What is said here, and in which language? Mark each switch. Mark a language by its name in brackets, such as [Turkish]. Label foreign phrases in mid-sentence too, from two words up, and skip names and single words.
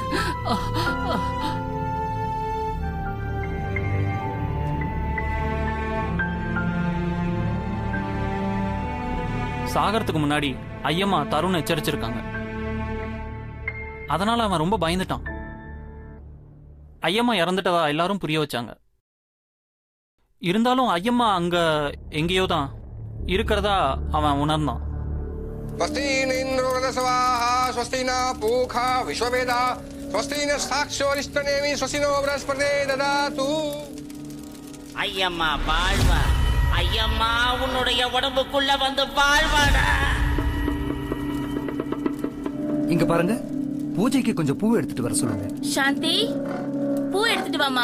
[Tamil] சாகறதுக்கு முன்னாடி ஐயம்மா தருண் எச்சரிச்சிருக்காங்க. அதனால அவன் ரொம்ப பயந்துட்டான். ஐயம்மா இறந்துட்டதா எல்லாரும் புரிய வச்சாங்க. இருந்தாலும் ஐயம்மா அங்க எங்கேயோ தான் இருக்கிறதா அவன் உணர்ந்தான். [Sanskrit] स्वस्ति न इन्द्रो स्वाहा स्वस्ति न पूखा विश्ववेदा स्वस्ति साक्षोरिष्टनेमि स्वसिनो बृहस्पते ददातु. [Tamil] ஐயம்மா வாழ்வா, ஐயம்மா உன்னுடைய உடம்புக்குள்ள வந்து வாழ்வாடா. இங்க பாருங்க, பூஜைக்கு கொஞ்சம் பூ எடுத்துட்டு வர சொல்லுங்க. சாந்தி, பூ எடுத்துட்டு வாமா.